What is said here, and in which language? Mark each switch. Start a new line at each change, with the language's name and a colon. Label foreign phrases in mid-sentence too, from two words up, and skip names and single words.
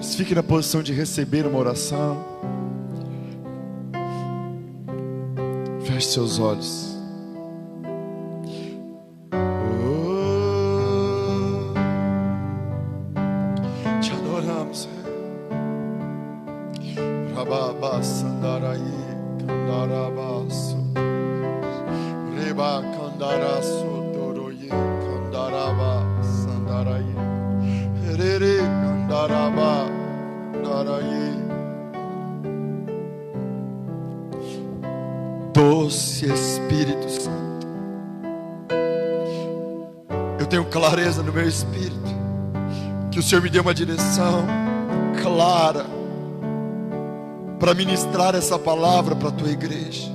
Portuguese: Fique na posição de receber uma oração. Feche seus olhos. Te adoramos, Rababa Sandaraí, Candarabaço, Reba Candaraço, Doroye, Candaraba Sandaraí, Rere Candaraba, Daraí. Doce Espírito Santo, eu tenho clareza no meu espírito que o Senhor me deu uma direção clara para ministrar essa palavra para a tua igreja.